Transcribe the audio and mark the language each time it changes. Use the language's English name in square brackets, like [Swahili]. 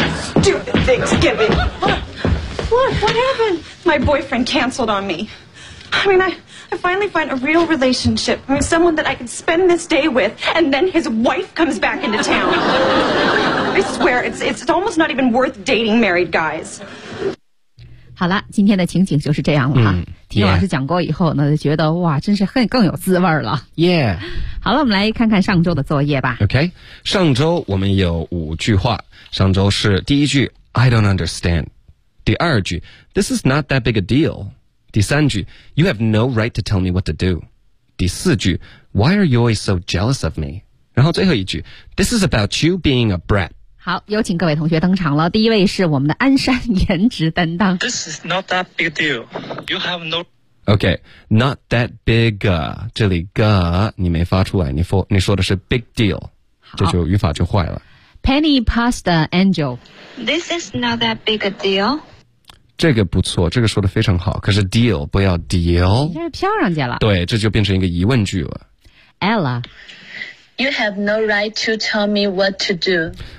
[English] Stupid Thanksgiving. What happened? My boyfriend canceled on me. I mean, I finally find a real relationship. I mean, someone that I can spend this day with, and then his wife comes back into town. I swear, it's almost not even worth dating married guys. [Chinese] 好了，今天的情景就是这样了哈。嗯，听老师讲过以后呢，就觉得哇，真是更有滋味了。 Yeah. 好了，我们来看看上周的作业吧。 OK, 上周我们有五句话。上周是第一句 , [English] I don't understand. [Chinese] 第二句 [English] ,This is not that big a deal. [Chinese] 第三句 [English] ,You have no right to tell me what to do. [Chinese] 第四句 [English] ,Why are you always so jealous of me? [Chinese] 然后最后一句 [English] This is about you being a brat. [Chinese] 好，有请各位同学登场了。第一位是我们的安山颜值担当。 [English] This is not that big a deal. You have no... [Chinese] OK, [English] not that big a, [Chinese] 这里 ga 你没发出来，你说的是 [English] big deal. [Chinese] 这就语法就坏了。 [English] Penny Pasta Angel. This is not that big a deal. [Chinese] 这个不错，这个说的非常好，可是 deal 不要 deal。这是飘上去了。对，这就变成一个疑问句了。 [English] Ella. You have no right to tell me what to do.